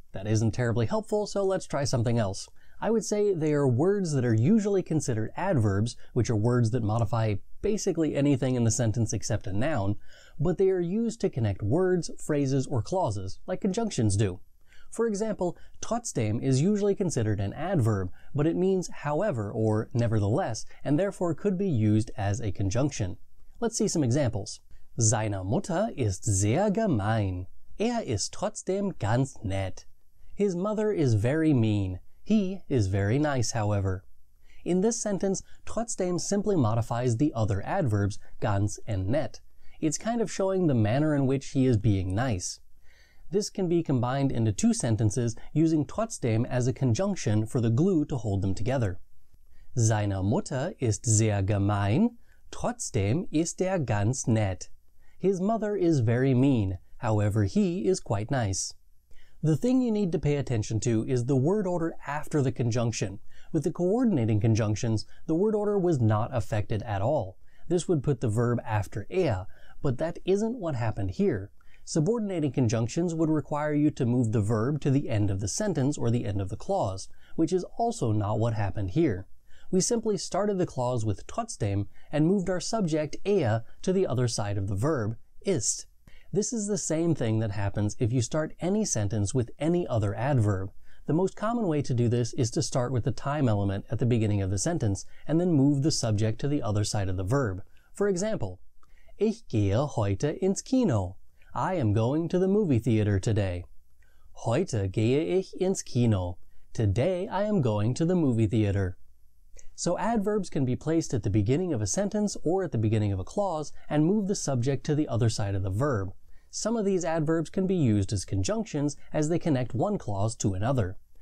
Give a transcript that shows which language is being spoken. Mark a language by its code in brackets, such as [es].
[en] That isn't terribly helpful, so let's try something else. I would say they are words that are usually considered adverbs, which are words that modify basically anything in the sentence except a noun, but they are used to connect words, phrases, or clauses, like conjunctions do. For example, trotzdem is usually considered an adverb, but it means however or nevertheless, and therefore could be used as a conjunction. Let's see some examples. [de] Seine Mutter ist sehr gemein. Ist trotzdem ganz nett. [en] His mother is very mean. He is very nice, however. In this sentence, trotzdem simply modifies the other adverbs, ganz and nett. It's kind of showing the manner in which he is being nice. This can be combined into two sentences using trotzdem as a conjunction for the glue to hold them together. [de] Seine Mutter ist sehr gemein, trotzdem ist ganz nett. [en] His mother is very mean, however he is quite nice. The thing you need to pay attention to is the word order after the conjunction. With the coordinating conjunctions, the word order was not affected at all. This would put the verb after but that isn't what happened here. Subordinating conjunctions would require you to move the verb to the end of the sentence or the end of the clause, which is also not what happened here. We simply started the clause with trotzdem and moved our subject to the other side of the verb, ist. This is the same thing that happens if you start any sentence with any other adverb. The most common way to do this is to start with the time element at the beginning of the sentence and then move the subject to the other side of the verb. For example, [de] Ich gehe heute ins Kino. [en] I am going to the movie theater today. [de] Heute gehe ich ins Kino. [en] Today I am going to the movie theater. So adverbs can be placed at the beginning of a sentence or at the beginning of a clause and move the subject to the other side of the verb. Some of these adverbs can be used as conjunctions as they connect one clause to another.